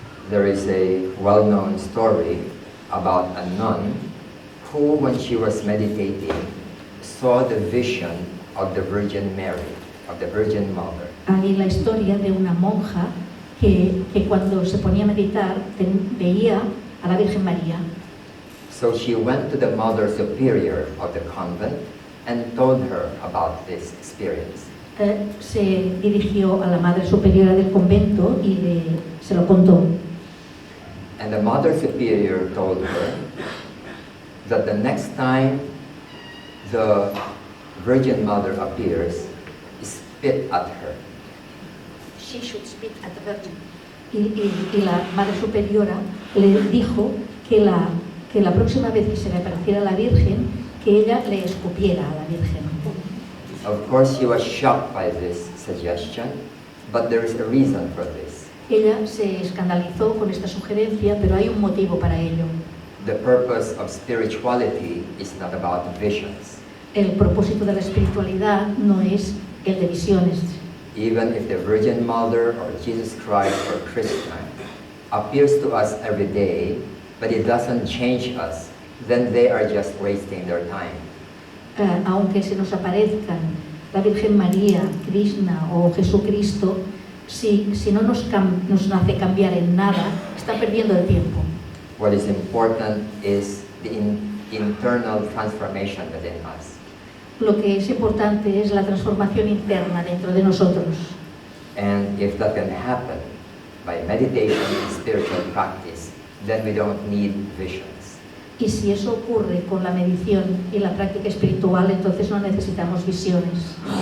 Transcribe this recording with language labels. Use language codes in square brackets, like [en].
[en] There is a well-known story about a nun who, when she was meditating, saw the vision of the Virgin Mary, of the Virgin Mother. [es] Hay la historia de una monja que cuando se ponía a meditar veía a la Virgen María. [en] So she went to the Mother Superior of the convent and told her about this experience. [es] Se dirigió a la Madre Superiora del convento y se lo contó. [en] And the Mother Superior told her that the next time the Virgin Mother appears, spit at her. she should spit at the Virgin. [es] Y la Madre Superiora le dijo que la próxima vez que se le apareciera la Virgen, que ella le escupiera a la Virgen. [en] Of course, she was shocked by this suggestion, but there is a reason for this. [es] Ella se escandalizó con esta sugerencia, pero hay un motivo para ello. [en] The purpose of spirituality is not about visions. [es] El propósito de la espiritualidad no es el de visiones. [en] Even if the Virgin Mother or Jesus Christ or Krishna appears to us every day, but it doesn't change us, then they are just wasting their time. [es] Aunque se nos aparezcan la Virgen María, Krishna o Jesucristo, si no nos hace cambiar en nada, está perdiendo el tiempo. [en] What is important is the internal transformation within us. [es] Lo que es importante es la transformación interna dentro de nosotros. [en] And if that can happen by meditation and spiritual practice, then we don't need visions. [es] Y si eso ocurre con la medición y la práctica espiritual, entonces no necesitamos visiones.